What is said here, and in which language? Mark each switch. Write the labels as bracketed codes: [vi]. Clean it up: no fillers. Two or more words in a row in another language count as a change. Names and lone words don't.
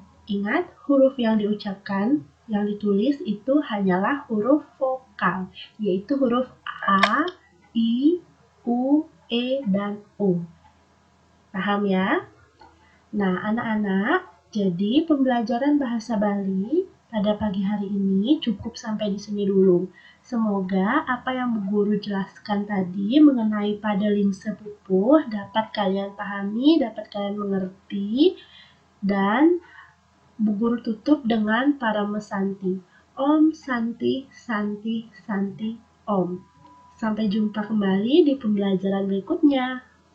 [id] Ingat, huruf yang diucapkan, yang ditulis itu hanyalah huruf vokal, yaitu huruf A, I, U, E, dan O. Paham ya? Nah, anak-anak, jadi pembelajaran bahasa Bali pada pagi hari ini cukup sampai di sini dulu. Semoga apa yang Bu Guru jelaskan tadi mengenai pada lingse pupuh dapat kalian pahami, dapat kalian mengerti, dan Bu Guru tutup dengan Parama Santi. [sa] Om Santi, Santi, Santi, Om. [id] Sampai jumpa kembali di pembelajaran berikutnya.